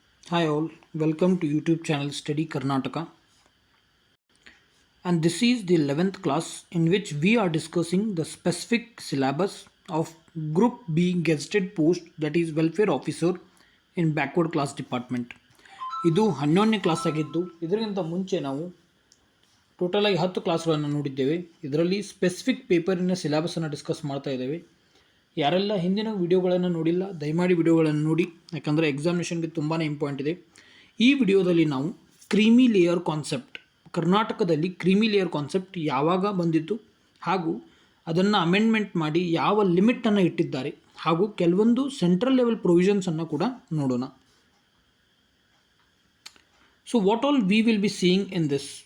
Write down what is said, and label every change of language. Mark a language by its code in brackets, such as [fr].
[en] Hi all, welcome to YouTube channel Study Karnataka, and this is the 11th class in which we are discussing the specific syllabus of Group B gazetted post, that is welfare officer in backward class department. [kn] ಇದು 11ನೇ class ಆಗಿದ್ದು ಇದರಿಂದ ಮುಂಚೆ ನಾವು total ಆಗಿ 10 ಕ್ಲಾಸ್ಗಳನ್ನು ನೋಡಿದ್ದೇವೆ. ಇದರಲ್ಲಿ specific ಪೇಪರಿನ ಸಿಲೆಬಸನ್ನು discuss ಮಾಡ್ತಾ ಇದ್ದೇವೆ. ಯಾರೆಲ್ಲ ಹಿಂದಿನ ವಿಡಿಯೋಗಳನ್ನು ನೋಡಿಲ್ಲ ದಯಮಾಡಿ ವಿಡಿಯೋಗಳನ್ನು ನೋಡಿ, ಯಾಕಂದರೆ ಎಕ್ಸಾಮಿನೇಷನ್ಗೆ ತುಂಬಾ ಇಂಪಾರ್ಟೆಂಟ್ ಇದೆ. ಈ ವಿಡಿಯೋದಲ್ಲಿ ನಾವು ಕ್ರೀಮಿ ಲೇಯರ್ ಕಾನ್ಸೆಪ್ಟ್, ಕರ್ನಾಟಕದಲ್ಲಿ ಕ್ರೀಮಿ ಲೇಯರ್ ಕಾನ್ಸೆಪ್ಟ್ ಯಾವಾಗ ಬಂದಿತ್ತು ಹಾಗೂ ಅದನ್ನು ಅಮೆಂಡ್ಮೆಂಟ್ ಮಾಡಿ ಯಾವ ಲಿಮಿಟನ್ನು ಇಟ್ಟಿದ್ದಾರೆ ಹಾಗೂ ಕೆಲವೊಂದು ಸೆಂಟ್ರಲ್ ಲೆವೆಲ್ ಪ್ರೊವಿಷನ್ಸನ್ನು ಕೂಡ ನೋಡೋಣ. [en] So what all we will be seeing in this?